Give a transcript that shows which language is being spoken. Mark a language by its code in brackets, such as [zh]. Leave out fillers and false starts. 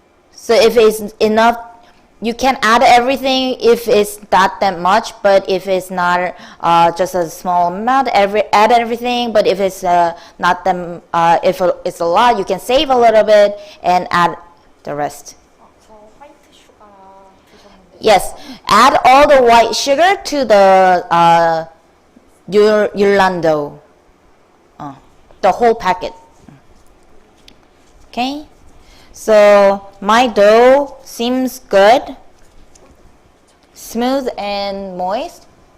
[en] So if it's enough, you can add everything if it's not that much, but if it's not just a small amount, add everything. But if it's not them, if it's a lot, you can save a little bit and add the rest. [ko] 저 화이트 슈가 드셨는데. [en] Yes, add all the white sugar to the yullan dough. The whole packet. Okay, so my dough seems good, smooth and moist.